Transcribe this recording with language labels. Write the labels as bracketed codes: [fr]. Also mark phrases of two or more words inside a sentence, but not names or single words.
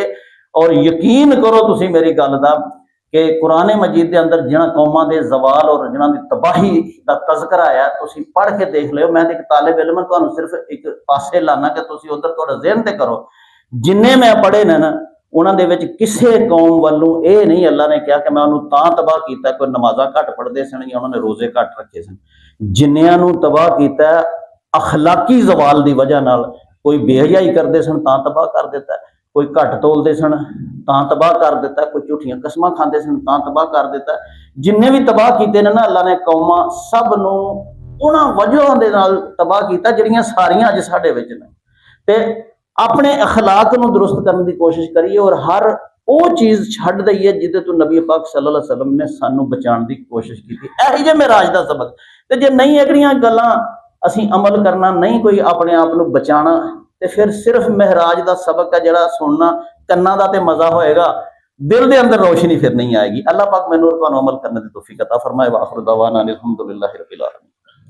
[pa] اور یقین کرو تسی میری گل دا کہ قرآن مجید کے اندر جنہوں نے قوماں کے زوال اور جنہوں نے تباہی کا تذکرہ آیا، تسی پڑھ کے دیکھ لو. میں ایک طالب علم تہانوں صرف ایک پاسے لانا کہ تسی اُدھر تھوڑا ذہن تے کرو. جنے میں پڑھے نے نا، انہوں نے وچ کسی قوم والوں یہ نہیں اللہ نے کہا کہ میں انہوں نے تاں تباہ کیا کوئی نمازاں گھٹ پڑھتے سن یا انہوں نے روزے گھٹ رکھے سن. جنیاں نوں تباہ کیا اخلاقی زوال کی وجہ نال، کوئی بے حیائی کرتے سن تاں تباہ کر دتا، کوئی گھٹ تولتے سن تاں تباہ کر دتا، کوئی جھوٹیاں قسماں کھاتے سن تاں تباہ کر دتا. جنے بھی تباہ کیے نے نا اللہ نے قوماں، سب نوں انہاں وجہوں دے نال تباہ کیا جیہڑیاں ساریاں اج ساڈے وچ نے. تے اپنے اخلاق نوں درست کرنے کی کوشش کریے اور ہر وہ چیز چھڈ دیئے جیہدے تو نبی پاک [ar] صلى الله عليه وسلم [pa] نے سانوں بچانے کی کوشش کی. یہی جے معراج دا سبق، تے جے نہیں اگڑیاں گلاں اسیں عمل کرنا، نہیں کوئی اپنے آپ نوں بچانا، تے فیر صرف معراج کا سبق ہے جیہڑا سننا، کناں دا تے مزہ ہوئے گا، دل دے اندر روشنی فیر نہیں آئے گی. اللہ پاک مینوں تہانوں عمل کرنے کی توفیق عطا فرمائے. [ar] وآخر دعوانا أن الحمد لله رب العالمين.